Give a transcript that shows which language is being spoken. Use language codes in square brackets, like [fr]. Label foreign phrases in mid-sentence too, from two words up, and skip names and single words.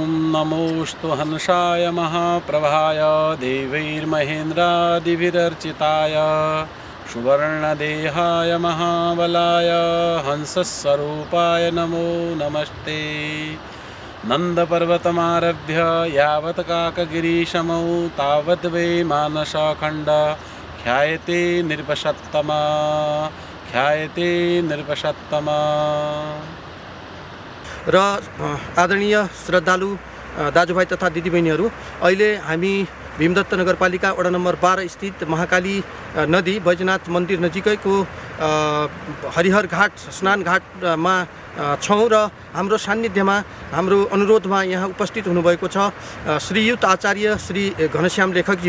[sa] नमोऽस्तु हंसाय महाप्रभाय देवैर्महेन्द्रादिभिरर्चिताय सुवर्णदेहाय महाबलाय हंसस्वरूपाय नमो नमस्ते। नन्दपर्वतमारभ्य यावत् काकगिरीशमौ तावद् वै मानसखण्ड ख्यायते नृपसत्तमा। [ne] र आदरणीय श्रद्धालु दाजुभाइ तथा दिदीबहिनीहरू, अहिले हामी भीमदत्त नगरपालिका वडा नम्बर 12 स्थित महाकाली नदी बैजनाथ मन्दिर नजिकैको हरिहर घाट स्नान घाटमा छौँ र हाम्रो सान्निध्यमा हाम्रो अनुरोधमा यहाँ उपस्थित हुनुभएको छ श्रीयुत आचार्य श्री घनश्याम लेखकज्यू।